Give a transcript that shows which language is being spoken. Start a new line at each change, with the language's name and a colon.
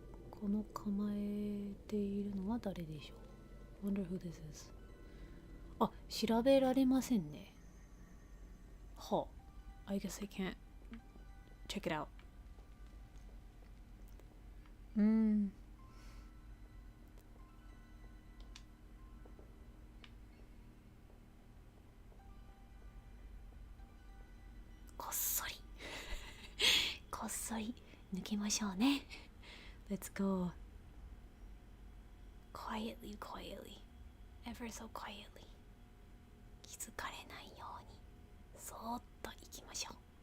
Japanese: この構えているのは誰でしょう
English: Wonder who this is.
Japanese: 調べられませんね。はあ。
English: I guess I can't check it out.
Japanese: こっそりこっそり抜けましょうね。
English: Let's go quietly, ever so quietly.
Japanese: 気づかれないようにそーっと行きましょう。